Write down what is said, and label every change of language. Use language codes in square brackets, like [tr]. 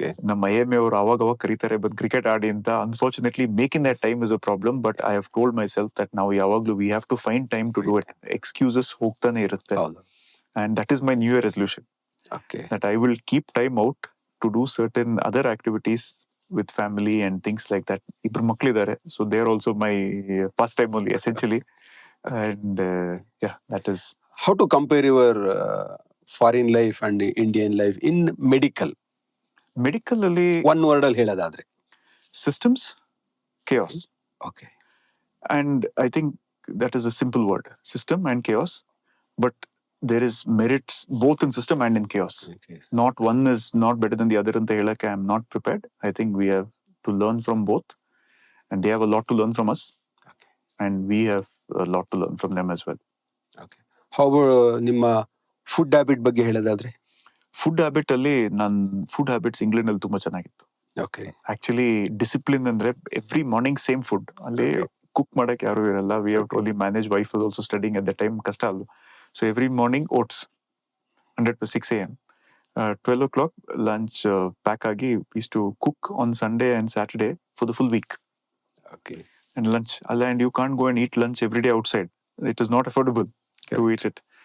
[kn] ನಮ್ಮ IMA ಅವರು ಅವಾಗ ಕರೀತಾರೆ ಬಂದ್ ಕ್ರಿಕೆಟ್ ಆಡಿ ಅಂತ. [en] unfortunately making that time is a problem, but I have told myself that [kn] ನಾವು ಯಾವಾಗ್ಲೂ [en] We have to find time to do it. [kn] Excuses ಹೋಗ್ತಾನೆ ಇರುತ್ತೆ. [en] And that is my new year resolution, that I will keep time out to do certain other activities with family and things like that. [kn] Ibru makkalidaare, [en] so they are also my pastime only essentially. And yeah, that is how to compare your foreign life and Indian life in medical [kn] ಅಲ್ಲಿ one word ಅಲ್ಲಿ ಹೇಳೋದಾದ್ರೆ [en] systems, chaos. And I think that is a simple word, system and chaos, but there is merits both in system and in chaos. Not one is not better than the other [kn] anta helake [en] I am not prepared. I think we have to learn from both, and they have a lot to learn from us, and we have a lot to learn from them as well. [kn] How about ನಿಮ್ಮ food habit ಬಗ್ಗೆ ಹೇಳೋದಾದ್ರೆ? Food habit ಅಲ್ಲಿ food habits England ಅಲ್ಲಿ ತುಂಬಾ ಚೆನ್ನಾಗಿತ್ತು. Actually discipline ಅಂದ್ರೆ every morning same food. ಅಲ್ಲಿ cook ಮಾಡಕ್ ಯಾರು ಇರಲ್ಲ. [en] We have to only manage. Wife was also studying at the time, [kn] ಕಷ್ಟ ಅಲ್ಲ. [en] So every morning oats, 6 a.m. 12 o'clock lunch pack agi used to cook on Sunday and Saturday for the full week. And lunch, and you can't go and eat lunch every day outside. It is not affordable to eat it.